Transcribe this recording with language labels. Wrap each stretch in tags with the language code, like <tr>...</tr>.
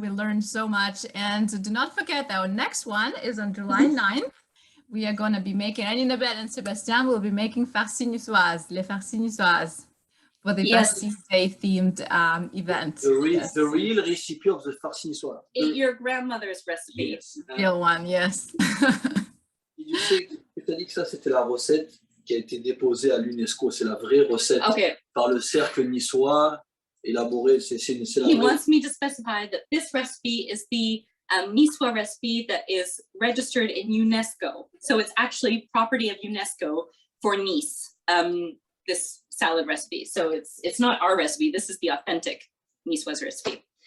<en>We learned so much. And do not forget, our next one is on July 9th. We are going to be making, Anina Belle and Sébastien will be making farci niçoise,</en> <fr>les farcis niçoises,</fr> <en>for the Bastille Day themed event. The real recipe of the farci niçoise. Your grandmother's recipe. Yes. Real one, yes.</en> <fr>Tu sais que tu as dit que ça, c'était la recette qui a été déposée à l'UNESCO. C'est la vraie recette par le cercle niçois, élaborée. C'est la</fr> <en>He</en> <fr>vraie.</fr> <en>wants me to specify that this recipe is the Niçoise recipe that is registered in UNESCO. So it's actually property of UNESCO for Nice, this salad recipe. So it's not our recipe. This is the authentic Niçoise recipe.</en>